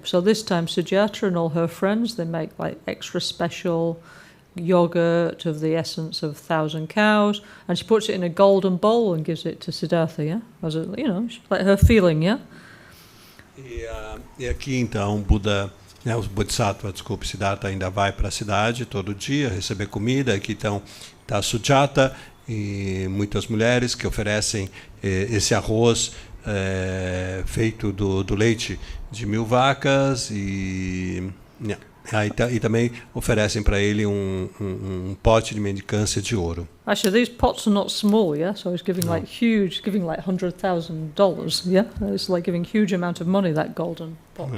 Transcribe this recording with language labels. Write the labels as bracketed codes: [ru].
[en] So this time Sujaata and all her friends, they make like extra special yogurt of the essence of 1,000 cows, and she puts it in a golden bowl and gives it to Siddhartha, yeah, as a, you know, like her feeling, yeah. [pt] E aqui então Buda, né, o Bodhisattva, Siddhartha ainda vai para a cidade todo dia receber comida. Aqui então está Sujaata e muitas mulheres que oferecem esse arroz feito do leite de 1000 vacas e também oferecem para ele um pote de mendicância de ouro. [en] Actually, these pots are not small, yeah. So he's giving like huge, giving like $100,000, yeah. It's like giving huge amount of money, that golden pot.